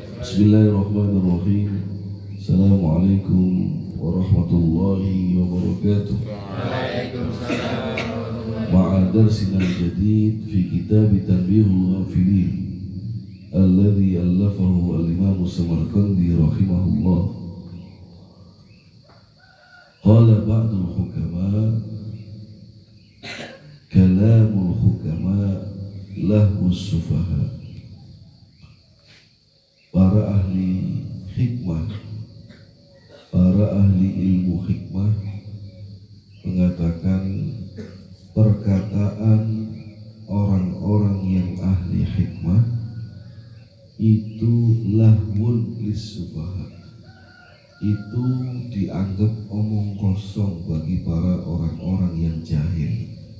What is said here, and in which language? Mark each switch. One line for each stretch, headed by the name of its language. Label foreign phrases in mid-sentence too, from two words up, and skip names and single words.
Arabic: بسم الله الرحمن الرحيم. السلام عليكم ورحمة الله وبركاته. مع درسنا الجديد في كتاب Tanbihul Ghafilin الذي ألفه الإمام Samarqandi رحمه الله. قال بعض الحكماء كلام الحكماء لهو السفهاء.
Indonesian: Para ahli hikmah, para ahli ilmu hikmah mengatakan perkataan orang-orang yang ahli hikmah itu
Arabic: لهو للسفهاء,
Indonesian: itu dianggap omong kosong bagi para orang-orang yang jahil.